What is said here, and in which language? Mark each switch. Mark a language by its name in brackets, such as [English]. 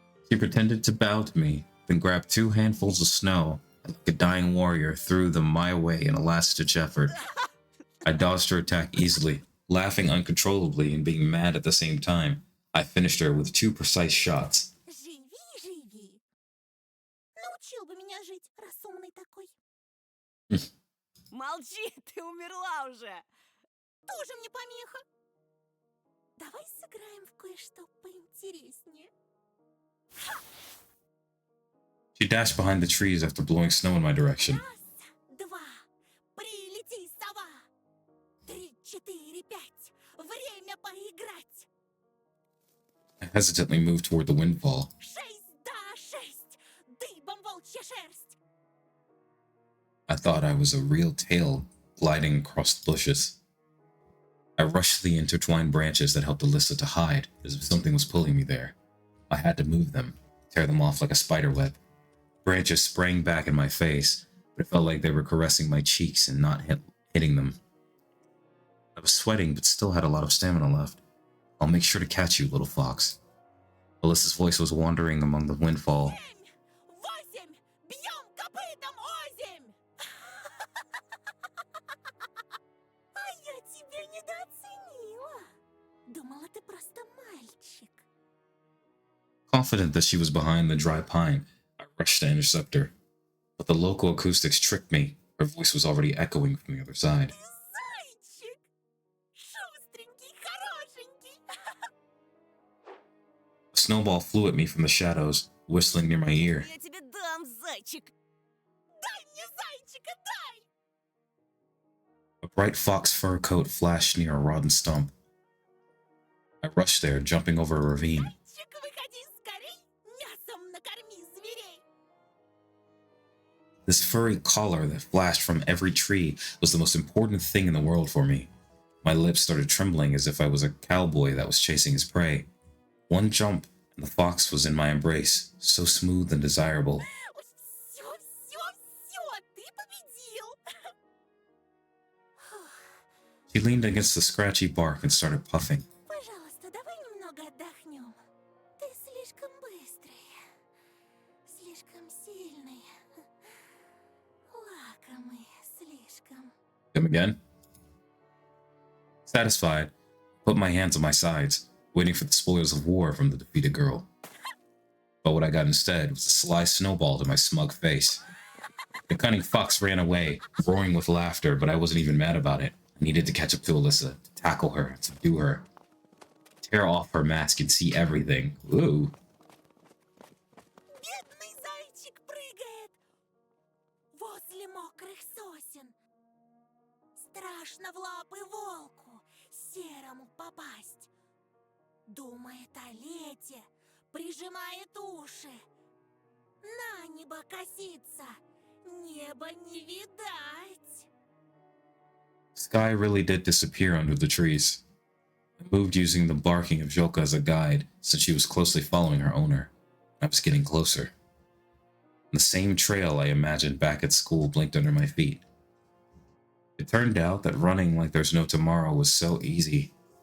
[English] She pretended to bow to me, then grabbed 2 handfuls of snow and like a dying warrior threw them my way in a last-ditch effort. I dodged her attack easily, laughing uncontrollably and being mad at the same time. I finished her with 2 precise shots. [Russian] Живи, живи. Научил бы меня жить, раз умный такой. Молчи, ты умерла уже. Тоже мне помеха. Давай сыграем в кое-что поинтереснее. [English] She dashed behind the trees after blowing snow in my direction. [Russian] Раз, два, прилети, сова. 3, 4, 5. Время поиграть. [English] I hesitantly moved toward the windfall. [Russian] 6, да, 6. Дыбом волчья шерсть. [English] I thought I was a real tail gliding across the bushes. I rushed to the intertwined branches that helped Alyssa to hide, as if something was pulling me there. I had to move them, tear them off like a spider web. Branches sprang back in my face, but it felt like they were caressing my cheeks and not hitting them. I was sweating, but still had a lot of stamina left. I'll make sure to catch you, little fox. Alyssa's voice was wandering among the windfall. [Russian] 7, 8. Бьем копытом озимь. А я тебя недооценила. Думала, ты просто мальчик. [English] Confident that she was behind the dry pine, I rushed to intercept her. But the local acoustics tricked me. Her voice was already echoing from the other side. [Russian] Зайчик. Шустренький, хорошенький. [English] A snowball flew at me from the shadows, whistling near my ear. [Russian] Я тебе дам, зайчик. Дай мне зайчика, дай. [English] A bright fox fur coat flashed near a rotten stump. I rushed there, jumping over a ravine. [Russian] Зайчик, выходи скорей. Мясом накорми зверей. [English] This furry collar that flashed from every tree was the most important thing in the world for me. My lips started trembling as if I was a cowboy that was chasing his prey. One jump, and the fox was in my embrace, so smooth and desirable. [Russian] Все, все, все, ты победил. [English] She leaned against the scratchy bark and started puffing. [Russian] Пожалуйста, давай немного отдохнем. Ты слишком быстрый, слишком сильный, лакомый, слишком. [English] Come again? Satisfied, I put my hands on my sides, waiting for the spoils of war from the defeated girl. But what I got instead was a sly snowball to my smug face. The cunning fox ran away, roaring with laughter, but I wasn't even mad about it. I needed to catch up to Alyssa, to tackle her, to subdue her. Tear off her mask and see everything. Ooh. [Russian] Бедный зайчик прыгает возле мокрых сосен. Страшно в лапы волку серому попасть. Думает о лете, прижимает уши. На небо косится, небо не видать. [English] Sky really did disappear under the trees. I moved using the barking of Joka as a guide, since she was closely following her owner. I was getting closer. The same trail I imagined back at school blinked under my feet. It turned out that running like there's no tomorrow was so easy.